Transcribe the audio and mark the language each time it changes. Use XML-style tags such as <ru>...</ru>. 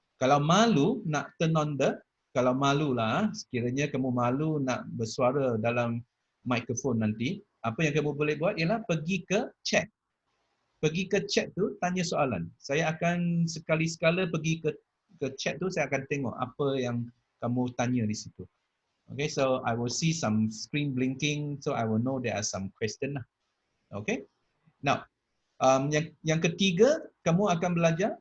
<ms>Kalau malu nak</ms> <en>turn on the,</en> <ms>kalau malu lah, sekiranya kamu malu nak bersuara dalam mikrofon nanti, apa yang kamu boleh buat ialah pergi ke chat. Pergi ke chat tu, tanya soalan. Saya akan sekali-sekala pergi ke chat tu, saya akan tengok apa yang kamu tanya di situ.</ms> <en>Okay, so I will see some screen blinking, so I will know there are some question lah.</en> <ms>Okay, now yang ketiga, kamu akan belajar.</ms>